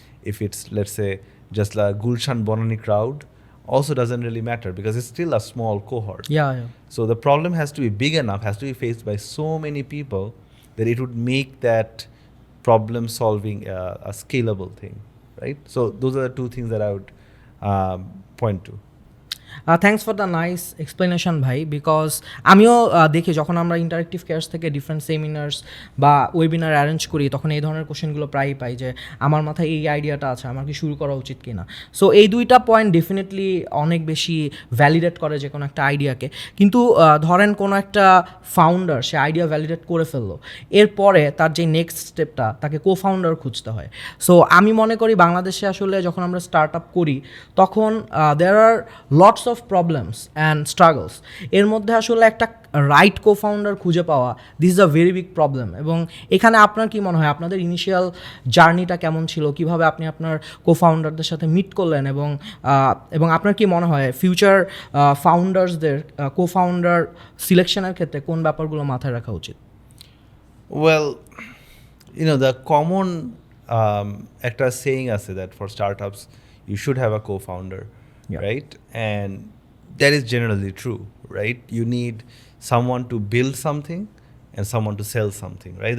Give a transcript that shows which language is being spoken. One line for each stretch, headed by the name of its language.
English: If it's, let's say, just like Gulshan Bonani crowd, also doesn't really matter, because it's still a small cohort. Yeah. So the problem has to be big enough, has to be faced by so many people, that it would make that problem solving a scalable thing. Right? So those are the 2 things that I would point to. Thanks for the nice explanation
Bangla: ভাই, because আমিও দেখি যখন আমরা interactive cares থেকে different seminars বা webinar arrange করি, তখন এই ধরনের কোশ্চেনগুলো প্রায়ই পাই যে আমার মাথায় এই আইডিয়াটা আছে, আমার কি শুরু করা উচিত কি না. সো এই 2টা পয়েন্ট ডেফিনেটলি অনেক বেশি ভ্যালিডেট করে যে কোনো একটা আইডিয়াকে. কিন্তু ধরেন কোনো একটা ফাউন্ডার সে আইডিয়া ভ্যালিডেট করে ফেললো, এরপরে তার যে নেক্সট স্টেপটা, তাকে কো ফাউন্ডার খুঁজতে হয়. সো আমি মনে করি বাংলাদেশে আসলে যখন আমরা স্টার্ট আপ করি, তখন
English: There are lots of problems and struggles.
Bangla: এর মধ্যে আসলে একটা রাইট কো ফাউন্ডার খুঁজে পাওয়া,
English: This is a very big problem.
Bangla: এবং এখানে আপনার কি মনে হয়, আপনাদের ইনিশিয়াল জার্নিটা কেমন ছিল, কিভাবে আপনি আপনার কো ফাউন্ডারদের সাথে মিট করলেন, এবং আপনার কি মনে হয় ফিউচার ফাউন্ডার্সদের কো ফাউন্ডার সিলেকশনের ক্ষেত্রে কোন ব্যাপারগুলো মাথায় রাখা উচিত?
English: Well, the common একটা saying আছে that for startups you should have a co-founder. Yeah. Right? And that is generally true, right? You need someone to build something and someone to sell something, right?